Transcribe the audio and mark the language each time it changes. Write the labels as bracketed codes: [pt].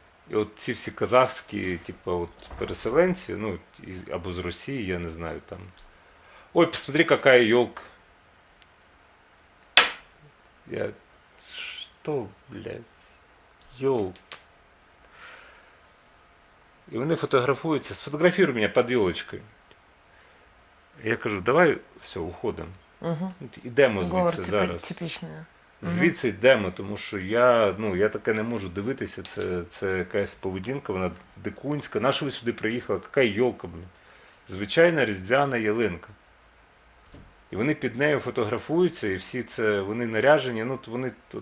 [uk] І ці всі казахські переселенці, або з Росії, я не знаю, там. [ru] Ой, посмотри, какая елка. Что, блядь? Елка. [uk] І вони фотографуються, сфотографируй мене під елочкою. Я кажу, давай, все, уходимо. Ідемо звідси зараз. Типічне. Звідси йдемо, тому що я таке не можу дивитися, це якась поведінка, вона дикунська. Нащо ви сюди приїхали? Яка йолка, блін? Звичайна різдвяна ялинка. І вони під нею фотографуються, і всі вони наряжені, вони